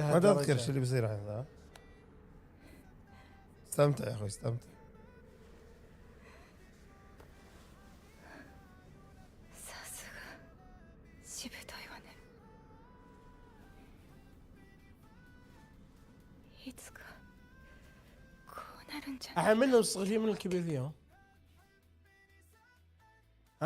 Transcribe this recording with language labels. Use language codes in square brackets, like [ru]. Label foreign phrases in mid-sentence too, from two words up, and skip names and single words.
[ar] ما تذكر شو اللي بيصير هذا. استمتع يا اخوي استمتع. [ja] さすがしぶといわね。いつかこうなるんじゃない。 [ar] الحين منهم الصغير من الكبير فيهم. ها؟